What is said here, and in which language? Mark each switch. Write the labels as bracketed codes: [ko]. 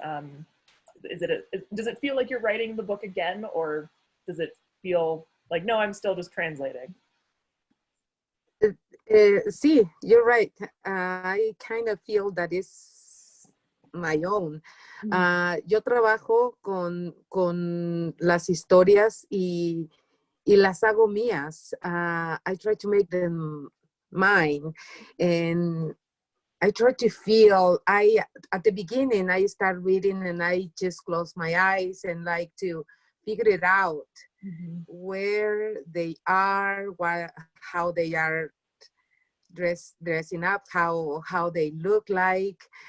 [en] Does it feel like you're writing the book again, or does it feel like, no, I'm still just translating? Sí, you're right. I kind of feel that it's my own. [es] Yo trabajo con las historias y las hago mías. [en] I try to make them mine, and I try to feel. At the beginning, I start reading and I just close my eyes and like to figure it out. Where they are, how they are dressing up, how they look like,